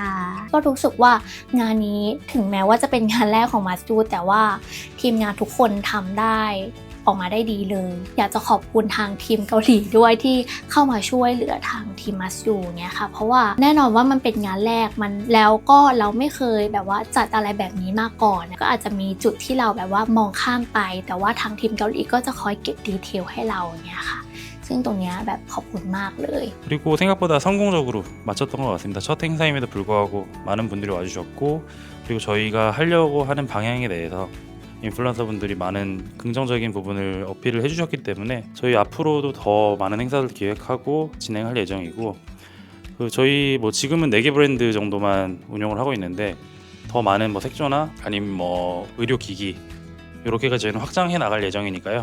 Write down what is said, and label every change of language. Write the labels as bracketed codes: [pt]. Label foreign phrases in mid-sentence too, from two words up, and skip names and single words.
[th] ก็รู้สึกว่างานนี้ถึงแม้ว่าจะเป็นงานแรกของมาสจูแต่ว่าทีมงานทุกคนทำได้ออกมาได้ดีเลยอยากจะขอบคุณทางทีมเกาหลีด้วยที่เข้ามาช่วยเหลือทางทีมมัสยูเนี่ยค่ะเพราะว่าแน่นอนว่ามันเป็นงานแรกมันแล้วก็เราไม่เคยแบบว่าจัดอะไรแบบนี้มาก่อนก็อาจจะมีจุดที่เราแบบว่ามองข้ามไปแต่ว่าทางทีมเกาหลีก็จะคอยเก็บดีเทลให้เราเนี่ยค่ะซึ่งตรงนี้แบบขอบคุณมากเลย [ko] 그리고 생각보다 성공적으로 마쳤던 것 같습니다. 첫 행사임에도 불구하고 많은 분들이 와주셨고 그리고 저희가 하려고 하는 방향에 대해서 인플루언서 분들이 많은 긍정적인 부분을 어필을 해주셨기 때문에 저희 앞으로도 더 많은 행사를 기획하고 진행할 예정이고 저희 뭐 지금은 4개 브랜드 정도만 운영을 하고 있는데 더 많은 뭐 색조나 아니면 뭐 의료기기 이렇게까지 저희는 확장해 나갈 예정이니까요.